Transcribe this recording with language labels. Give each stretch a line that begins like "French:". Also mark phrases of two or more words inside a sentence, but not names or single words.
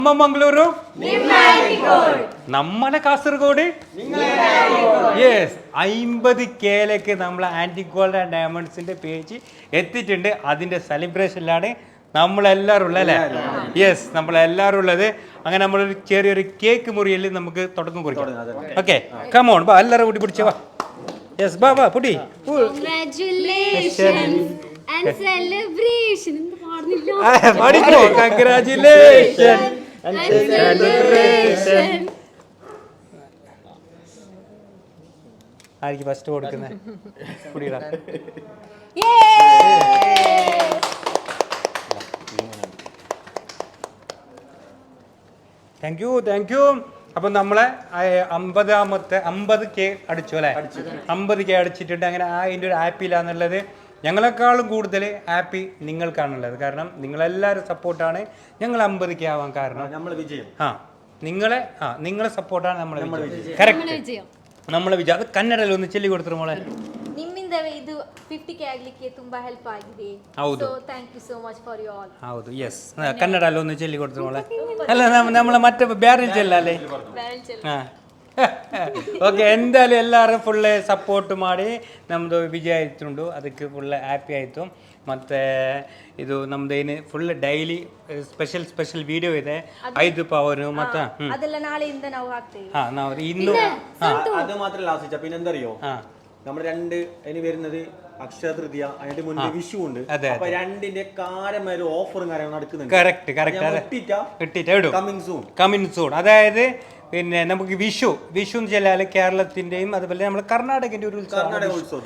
Malayalam: മംഗളൂരു നമ്മളെ കാസർഗോഡ് യെസ് 50K നമ്മൾ ആന്റി ഗോൾഡ് ആൻഡ് ഡയമണ്ട്സിന്റെ പേജ് എത്തിയിട്ടുണ്ട്. അതിന്റെ സെലിബ്രേഷനിലാണ് നമ്മളെല്ലാവരും ഉള്ളത് അല്ലേ? യെസ്, നമ്മളെല്ലാവരും ഉള്ളത്. അങ്ങനെ നമ്മളൊരു ചെറിയൊരു കേക്ക് മുറിയിൽ നമുക്ക് തുടക്കം കുറിക്കാം. ഓക്കെ, കമോൺ ബാ, എല്ലാവരും കൂടി പിടിച്ചു വാ. യെസ്, ബാ ബാ പുടി.
English: And celebration. Congratulations and celebration.
Malayalam: ആർക്ക് ഫസ്റ്റ് കൊടുക്കുന്നത്? കുടിയിടാ.
English: thank you.
Malayalam: അപ്പം നമ്മളെ 50K അടിച്ചു അല്ലേ? 50K അടിച്ചിട്ടുണ്ട്. അങ്ങനെ അതിൻ്റെ ഒരു ആപ്പിലാന്നുള്ളത്. ഞങ്ങളെക്കാളും കൂടുതൽ ഹാപ്പി നിങ്ങൾക്കാണുള്ളത്. കാരണം നിങ്ങളെല്ലാവരും സപ്പോർട്ടാണ് ഞങ്ങൾ 50K ആവാൻ കാരണം. നിങ്ങളെ സപ്പോർട്ടാണ് നമ്മളെ വിജയം. കറക്റ്റ്, നമ്മളെ വിജയം. അത് കന്നഡയിൽ ഒന്ന് ചൊല്ലി കൊടുത്തു മോളെ.
Kannada: ನಿಮ್ಮಿಂದ ಇದು 50K ಆಗಲಿಕ್ಕೆ ತುಂಬಾ ಹೆಲ್ಪ್ ಆಗಿದೆ. ಹೌದು.
English: So thank you so much for you all.
Kannada: ಹೌದು, ಎಸ್. ಕನ್ನಡಲ್ಲಿ ಒಂದು ಚೊಲ್ಲಿ ಕೊಡ್ತಾರೆ മോളെ.
Malayalam: അല്ല നമ്മളെ മറ്റേ
Kannada: ಬೇರೆ ಚೆಲ್ಲല്ലേ? ಓಕೆ, എന്തായാലും ಎಲ್ಲರೂ
English: full support
Kannada: ಮಾಡಿ ನಮ್ಮದು ವಿಜಯ ಆಯ್ತುಂಡು. ಅದಕ್ಕೆ
English: full happy
Kannada: ಆಯಿತು. ಮತ್ತು ಇದು ನಮ್ದು ಏನು
English: full daily special video
Kannada: ಇದೆ. 5 ಪವರ್ ಮತ್ತು ಅದೆಲ್ಲ ನಾಳೆಯಿಂದ ನಾವು ಹಾಕ್ತೇವೆ. ನಾವು ಇನ್ನು
Malayalam: അത് മാത്രമല്ല ആസിച്ച, പിന്നെന്തറിയോ, നമ്മൾ ഇനി വരുന്നത് അക്ഷയ തൃതീയ, അതിന്റെ മുന്നേ വിഷു ഉണ്ട്. അപ്പൊ രണ്ടിന്റെ കാര്യമായ ഒരു ഓഫറും കാര്യങ്ങളും നടക്കുന്നുണ്ട്.
English: coming soon.
Malayalam: അതായത് പിന്നെ നമുക്ക് വിഷു എന്ന് വെച്ചാൽ കേരളത്തിന്റെയും അതുപോലെ നമ്മുടെ കർണാടകന്റെ ഒരു ഉത്സവം.